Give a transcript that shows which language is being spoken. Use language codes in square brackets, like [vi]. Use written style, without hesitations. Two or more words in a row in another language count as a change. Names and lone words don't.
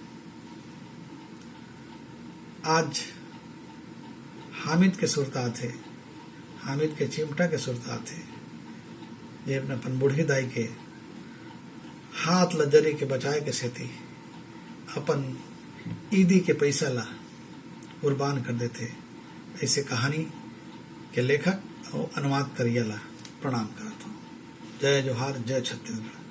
[hne] आज हामिद के सुरतात है, हामिद के चिमटा के सुरतात है, ये अपने अपन बूढ़ी दाई के हाथ लजरी के बचाए के सेती अपन ईदी के पैसा ला कुर्बान कर देते। ऐसे कहानी के लेखक और अनुवाद करिया ला प्रणाम करता हूँ। जय जोहार, जय छत्तीसगढ़।